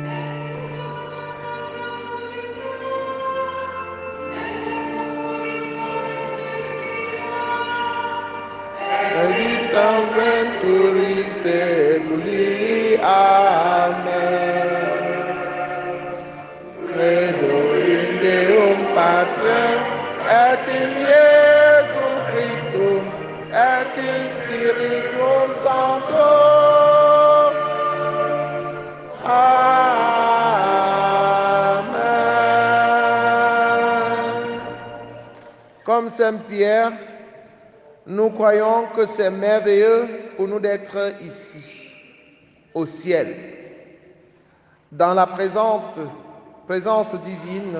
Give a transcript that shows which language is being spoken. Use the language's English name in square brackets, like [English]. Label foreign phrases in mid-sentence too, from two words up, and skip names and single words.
[Latin] Vitam venturi seculi. Amen. Credo in Deum Patrem et in Iesum Christum et in Spiritum Sanctum. Amen. [French] Comme Saint Pierre, nous croyons que c'est merveilleux pour nous d'être ici, au ciel, dans la présence divine.